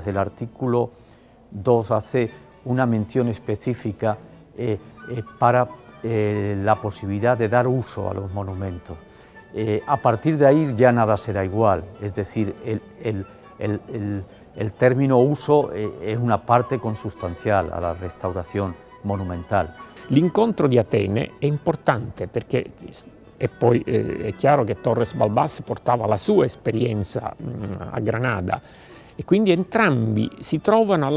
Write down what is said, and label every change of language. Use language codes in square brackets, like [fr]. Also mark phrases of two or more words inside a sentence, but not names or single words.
[es] El artículo 2 hace una mención específica para la posibilidad de dar uso a los monumentos. A partir de ahí ya nada será igual, es decir, el término uso es una parte [it] consustanziale alla restaurazione monumentale. L'incontro di Atene è importante perché e poi è chiaro che Torres Balbás portava la sua esperienza a Granada e quindi entrambi si trovano a